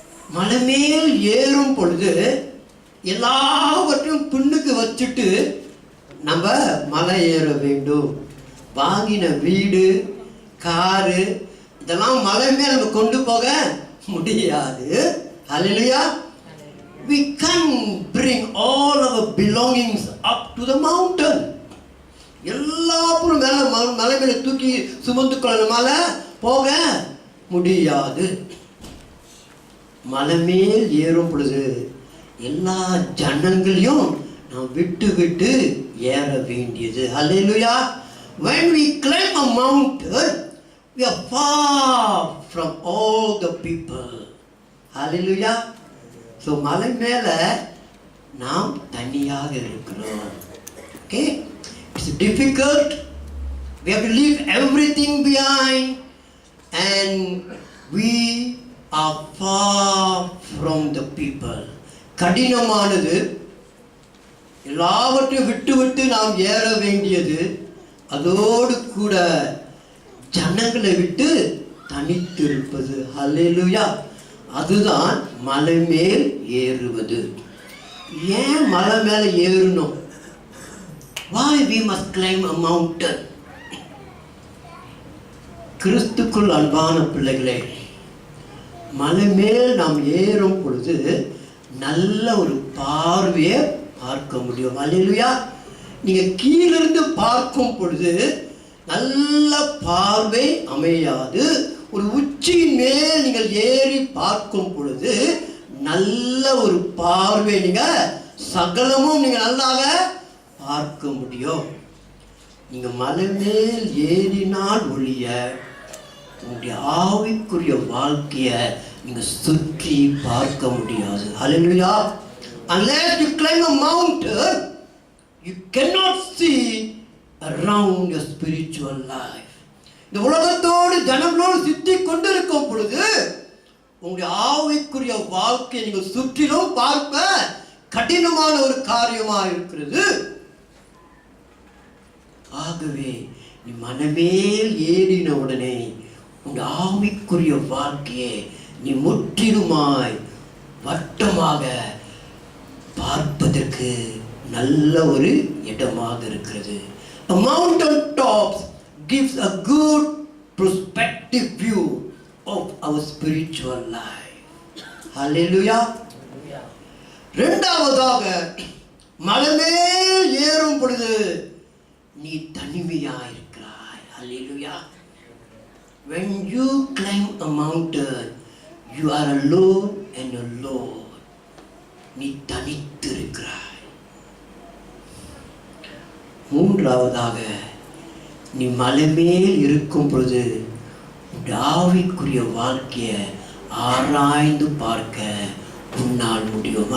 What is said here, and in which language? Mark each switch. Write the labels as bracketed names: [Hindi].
[Tamil] மலை மேல் ஏறும் பொழுது எல்லாவற்றையும் பின்னுக்கு வச்சுட்டு நம்ம மலை ஏற வேண்டும். வாங்கின வீடு, காரு, இதெல்லாம் மலை மேல் நம்ம கொண்டு போக முடியாது. [English] Hallelujah. We can't bring all our belongings up to the mountain. [Tamil] எல்லாரும் மலை மேல தூக்கி சுமந்து கொள்ளனால போக முடியாது. மலை மேல் ஏறும் பொழுது எல்லா ஜனங்களையும் நாம் விட்டு விட்டு ஏற வேண்டியது. [English] Hallelujah. When we climb a mountain, we are far from all the people. Hallelujah. [Tamil] So மலை மேல நாம் தனியாக இருக்கிறோம். [English] Okay, it's difficult. We have to leave everything behind, and we are far from the people. [Tamil] கடினமானது. எல்லாவற்றையும் விட்டு விட்டு நாம் ஏற வேண்டியது. அதோடு கூட ஜனங்களை விட்டு தனித்து இருப்பது. ஹல்லேலூயா. அதுதான் மலை மேல் ஏறுவது. ஏன் மலை மேல ஏறணும்? [English] Why we must climb a mountain? [Tamil] கிறிஸ்துக்குள் அன்பான பிள்ளைகளே, மலை மேல் நாம் ஏறும் பொழுது நல்ல ஒரு பார்வையை பார்க்க முடியும். அல்லேலூயா. நீங்க கீழிருந்து பார்க்கும் பொழுது நல்ல பார்வை அமையாது. ஒரு உச்சியின் மேல் நீங்கள் ஏறி பார்க்கும் பொழுது நல்ல ஒரு பார்வை, நீங்க சகலமும் நீங்க நல்லாக பார்க்க முடியும். நீங்க மலை மேல் ஏறினால் ஒழிய உங்களுடைய ஆவிக்குரிய வாழ்க்கையை நீங்க சுற்றி பார்க்க முடியாது. [English] Hallelujah. Unless you climb a mountain, you cannot see around your spiritual life. [Tamil] இந்த உலகத்தோடு ஜனங்களோடு சுற்றி கொண்டிருக்கும் பொழுது உங்களுடைய ஆவிக்குரிய வாழ்க்கையை நீங்கள் சுற்றிலும் பார்ப்ப கடினமான ஒரு காரியமாக இருக்கிறது. ஆகவே நீ மனமேல் ஏறின உடனே உங்கள் ஆவிக்குரிய வாழ்க்கையை நீ முற்றிலுமாய் வட்டமாக பார்ப்பதற்கு நல்ல ஒரு இடமாக இருக்கிறது. [English] A mountain tops gives a good perspective view of our spiritual life. Hallelujah. [Tamil] இரண்டாவதாக மலைமேல் ஏறும் பொழுது நீ தனிமையா இருக்கிறாய். [English] Hallelujah. When you climb a mountain, you are alone and alone. [Tamil] நீ தனித்து இருக்கிறாய். மூன்றாவதாக நீ மலைமேல் இருக்கும் பொழுது ஆவிக்குரிய வாழ்க்கையை ஆராய்ந்து பார்க்க உன்னால் முடியும்.